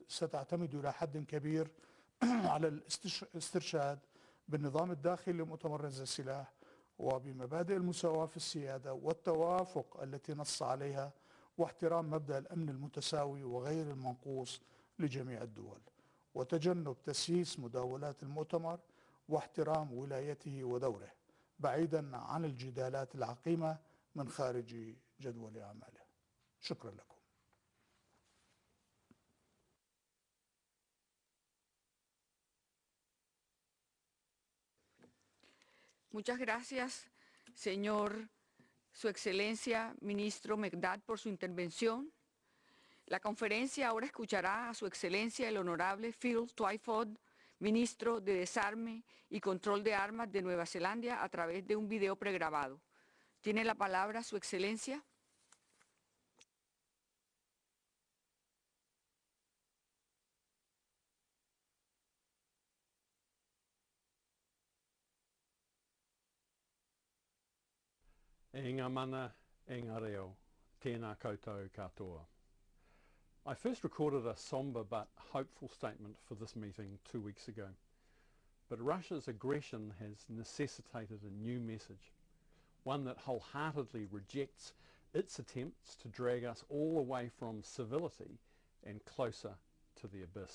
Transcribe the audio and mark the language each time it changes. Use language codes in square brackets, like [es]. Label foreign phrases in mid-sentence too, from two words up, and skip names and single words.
[ar] ستعتمد إلى حد كبير على الاسترشاد بالنظام الداخلي لمؤتمر نزع السلاح وبمبادئ المساواة في السيادة والتوافق التي نص عليها واحترام مبدأ الأمن المتساوي وغير المنقوص لجميع الدول، وتجنب تسييس مداولات المؤتمر واحترام ولايته ودوره بعيدا عن الجدالات العقيمة من خارج جدول أعماله. شكرا لكم. [es] Muchas gracias, señor, Su Excelencia, Ministro Megdad, por su intervención. La conferencia ahora escuchará a Su Excelencia el Honorable Phil Twyford, Ministro de Desarme y Control de Armas de Nueva Zelanda, a través de un video pregrabado. Tiene la palabra Su Excelencia. [mi] E ngā mana, e ngā reo, tēnā koutou katoa. [en] I first recorded a sombre but hopeful statement for this meeting 2 weeks ago. But Russia's aggression has necessitated a new message, one that wholeheartedly rejects its attempts to drag us all away from civility and closer to the abyss.